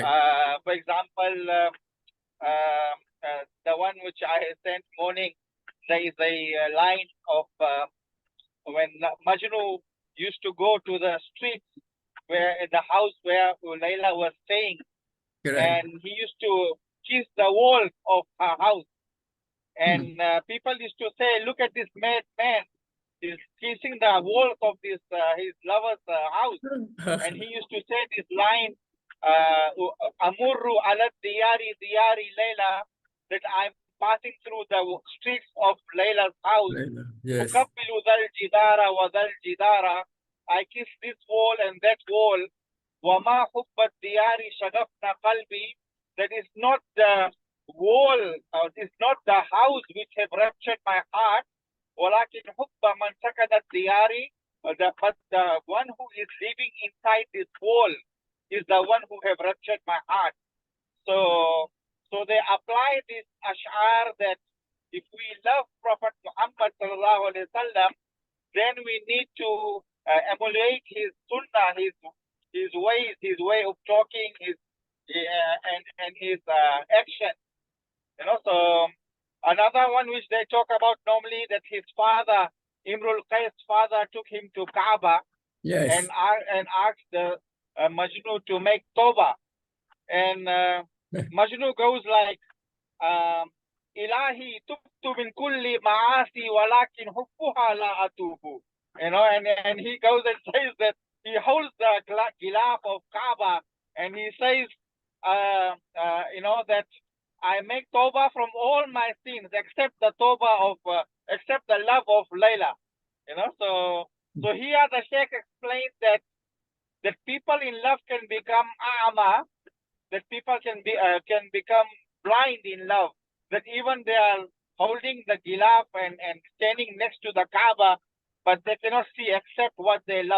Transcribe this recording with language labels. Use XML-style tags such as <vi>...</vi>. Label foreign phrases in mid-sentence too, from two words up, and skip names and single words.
<en>For example, the one which I sent morning, there is a line of when Majnun used to go to the street where in the house where Layla was staying, and he used to kiss the walls of her house. And people used to say, look at this mad man. He's kissing the walls of this his lover's house. And he used to say this line,</en> <ar>أمر على ديار ليلى,</ar> <en>that I'm passing through the streets of Layla's house. Yes.</en> <ar>أقبل ذا الجدار وذا الجدارا.</ar> <en>I kiss this wall and that wall.</en> <ar>وما حب الديار شغفن قلبي.</ar> <en>That is not the wall, it's not the house which have ruptured my heart.</en> <ar>ولكن حب من سكن الديارا.</ar> <en>But the one who is living inside this wall is the one who have ruptured my heart. So they apply this ash'ar that if we love Prophet Muhammad</en> <ar>صلى الله عليه وسلم,</ar> <en>then we need to emulate his sunnah, his ways, his way of talking, his and his action. You know, so another one which they talk about normally that his father, Imrul Qais' father, took him to Kaaba and asked the Majnun to make Tawbah. And Majnun goes like,</en> <ar>إلهي تبت من كل المعاصي ولكن حبها لا أتوب.</ar> <en>You know, and he goes and says that he holds the gilaf of Kaaba and he says, you know, that I make tawbah from all my sins except the tawbah of, except the love of Layla. You know, so here the Sheikh explains that people in love can become a'ma, that people can become blind in love, that even they are holding the gilaf and standing next to the Kaaba, but they cannot see except what they love.</en>